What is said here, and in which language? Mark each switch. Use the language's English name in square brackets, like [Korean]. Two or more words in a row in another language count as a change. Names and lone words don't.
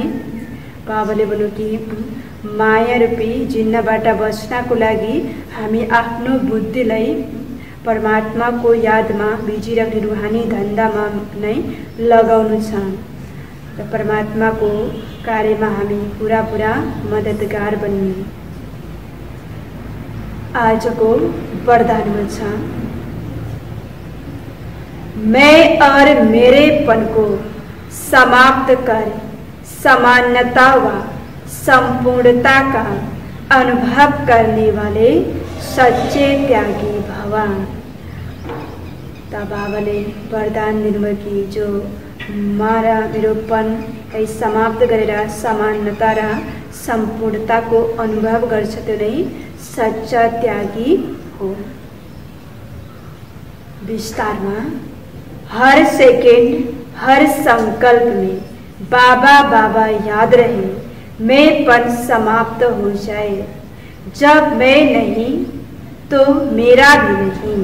[Nepali] बाबाले भन्नु कि माया रूपी जिन्नबाट बच्नको लागि हामी आफ्नो बुद्धिलाई परमात्माको यादमा बिजी राख्ने रूहानी धन्दामा नै लगाउनु छ र परमात्माको कार्यमा हामी पूरा पूरा मददगार बन्ने। आजको वरदानमा छ, [Hindi] मैं और मेरेपन को समाप्त कर समानता व संपूर्णता का अनुभव करने वाले सच्चे त्यागी भवा। [Nepali] तब बाबाले वरदान दिनुभयो कि जो मारा मेरोपन समाप्त गरेर समानता र संपूर्णता को अनुभव गर्छ त्यो नै सच्चा त्यागी हो। [Hindi] विस्तार में हर सेकेंड हर संकल्प में बाबा बाबा याद रहे, मैंपन समाप्त हो जाए। जब मैं नहीं तो मेरा भी नहीं।